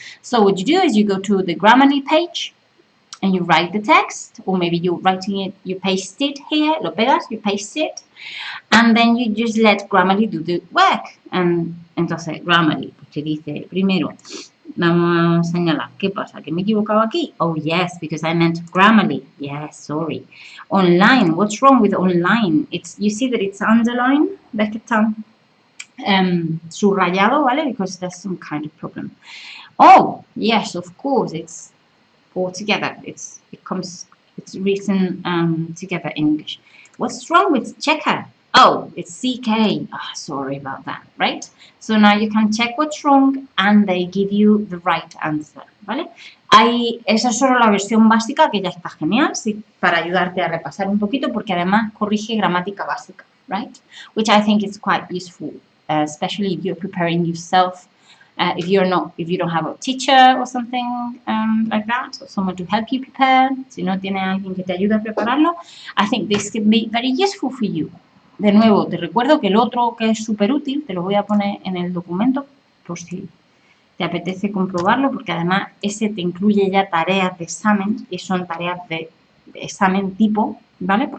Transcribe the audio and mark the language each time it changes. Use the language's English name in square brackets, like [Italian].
[English] So, what you do is you go to the Grammarly page, and you write the text, or maybe you're writing it, you paste it here, [Spanish] lo pegas, [English] you paste it, and then you just let Grammarly do the work. [Spanish] And entonces, Grammarly, pues te dice, primero, vamos a señalar, ¿qué pasa? ¿Que me he equivocado aquí? [English] Oh, yes, because I meant Grammarly. Yes, sorry. Online, what's wrong with online? You see that it's underlined, [Spanish] ¿ves que está subrayado, [English] ¿vale? Because there's some kind of problem. Oh, yes, of course, it's all together. It's written together in English. What's wrong with checker? Oh, it's CK. Oh, sorry about that, right? So now you can check what's wrong and they give you the right answer, ¿vale? [Spanish] Esa es solo la versión básica que ya está genial, sí, para ayudarte a repasar un poquito porque además corrige gramática básica, right? [English] Which I think is quite useful, especially if you're preparing yourself. If you don't have a teacher or something like that, or someone to help you prepare, [Spanish] si no tienes a alguien que te ayude a prepararlo, [English] I think this can be very useful for you. [Spanish] De nuevo, te recuerdo que el otro que es súper útil, te lo voy a poner en el documento por si te apetece comprobarlo, porque además ese te incluye ya tareas de examen y son tareas de examen tipo, ¿vale?